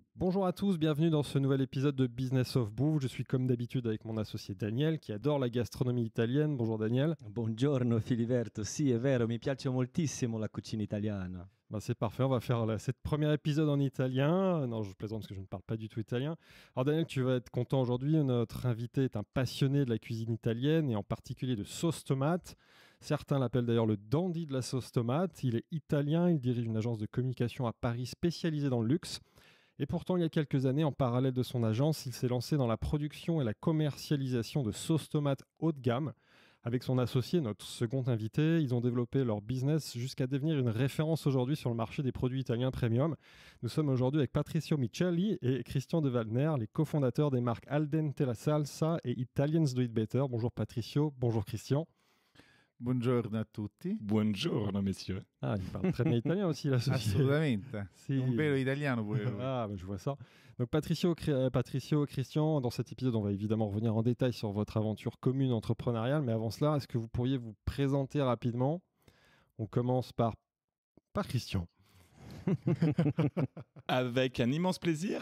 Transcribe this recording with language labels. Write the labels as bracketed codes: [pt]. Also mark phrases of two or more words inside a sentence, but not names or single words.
[fr] Bonjour à tous, bienvenue dans ce nouvel épisode de Business of Bouffe. Je suis comme d'habitude avec mon associé Daniel qui adore la gastronomie italienne. Bonjour Daniel. [it] Buongiorno Filiberto, sì è vero, mi piace moltissimo la cucina italiana. [fr] C'est parfait, on va faire cette premier épisode en italien. Non, je plaisante parce que je ne parle pas du tout italien. Alors Daniel, tu vas être content aujourd'hui. Notre invité est un passionné de la cuisine italienne et en particulier de sauce tomate. Certains l'appellent d'ailleurs le dandy de la sauce tomate. Il est italien, il dirige une agence de communication à Paris spécialisée dans le luxe. Et pourtant, il y a quelques années, en parallèle de son agence, il s'est lancé dans la production et la commercialisation de sauce tomate haut de gamme. Avec son associé, notre second invité, ils ont développé leur business jusqu'à devenir une référence aujourd'hui sur le marché des produits italiens premium. Nous sommes aujourd'hui avec Patricio Micheli et Christian De Waldner, les cofondateurs des marques Al Dente la Salsa et Italians Do It Better. Bonjour Patricio, bonjour Christian. [it] Buongiorno a tutti. Buongiorno, [fr] messieurs. Ah, il parle très bien italien aussi, l'associé. [it] Assolutamente. Sì. Un vero italiano pure. [fr] Ah, je vois ça. Donc Patricio, Christian, dans cet épisode, on va évidemment revenir en détail sur votre aventure commune entrepreneuriale, mais avant cela, est-ce que vous pourriez vous présenter rapidement? On commence par Christian. Avec un immense plaisir.